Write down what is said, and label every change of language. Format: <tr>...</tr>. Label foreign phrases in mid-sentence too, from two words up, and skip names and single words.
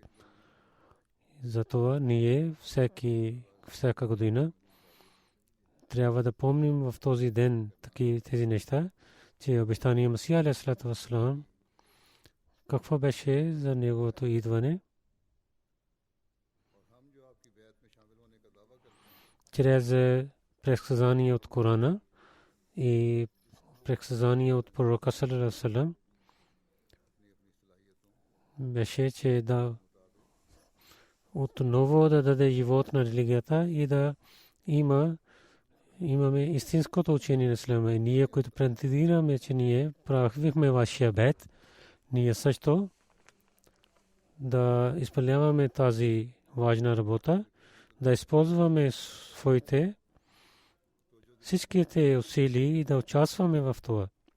<bg>Затова ние всяка година трябва да помним в този ден тези неща, че обещания Масих</bg> <ar>عليه الصلاة والسلام</ar> <bg>какво беше за неговото идване. Чрез предсказания от Корана и предсказания от пророка</bg> <ar>صلى الله عليه وسلم</ar> <bg>беше, че да отново да даде живот на религията и да имаме истинското учение на исляма. И ние, които претендираме, че ние правихме вашия бейт, ние също да изпълняваме тази важна работа, да използваме своите всичките усилия и да участваме в това.</bg>